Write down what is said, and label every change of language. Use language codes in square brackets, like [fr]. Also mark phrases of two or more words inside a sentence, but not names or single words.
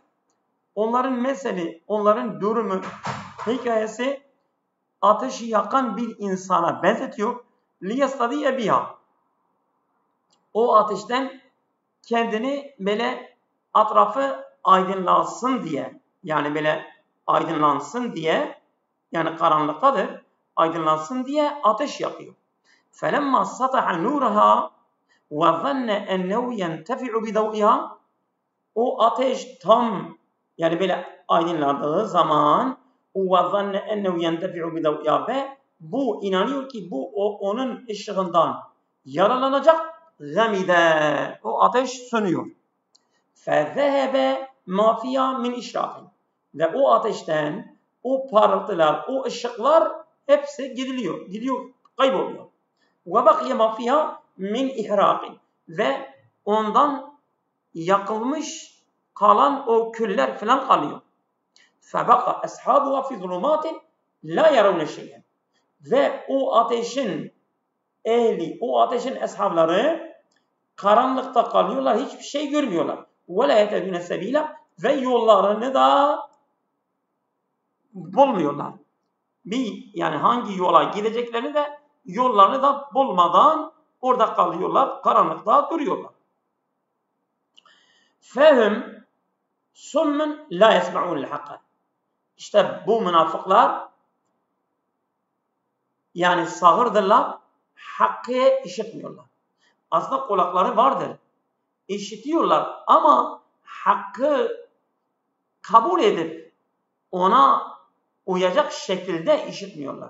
[tr] Onların meseli, onların durumu, hikayesi ateşi yakan bir insana benzetiyor. [ar] ليستضيء بها. [tr] O ateşten kendini böyle atrafı aydınlansın diye, yani böyle aydınlansın diye, yani karanlıktadır, aydınlansın diye ateş yakıyor. [ar] فَلَمَّا سَطَحَ نُورَهَا وَظَنَّ اَنَّهُ يَنْتَفِعُ بِدَوْئِهَا. [tr] O ateş tam, yani böyle aydınlandığı zaman [ar] وَظَنَّ اَنَّهُ يَنْتَفِعُ بِدَوْئِهَا [tr] ve bu inanıyor ki bu onun ışığından yaralanacak. Gamide, o ateş sönüyor. [ar] فَذَهَبَ مَا فِيهَا مِنْ اِشْرَاقٍ [tr] ve o ateşten o parıltılar, o ışıklar hepsi gidiyor, kayboluyor. [ar] وَبَقْيَ مَا فِيهَا مِنْ اِحْرَاقٍ [tr] ve ondan yakılmış kalan o küller falan kalıyor. [ar] فَبَقَى أَصْحَابُهَا فِي ظُلُمَاتٍ لَا يَرَوْنَ شَيْئًا [tr] ve o ateşin ehli, o ateşin eshabları karanlıkta kalıyorlar, hiçbir şey görmüyorlar. [ar] وَلَا يَتَدُونَ سَب۪يلًا [tr] ve yollarını da bulmuyorlar. Yani hangi yola gideceklerini de yollarını da bulmadan orada kalıyorlar, karanlıkta duruyorlar. [ar] فَهُمْ سُمٌّ لَا يَسْمَعُونَ الْحَقَّ. [tr] İşte bu münafıklar yani sağırdırlar, hakkı işitmiyorlar. Aslında kulakları vardır, işitiyorlar ama hakkı kabul edip ona uyacak şekilde işitmiyorlar.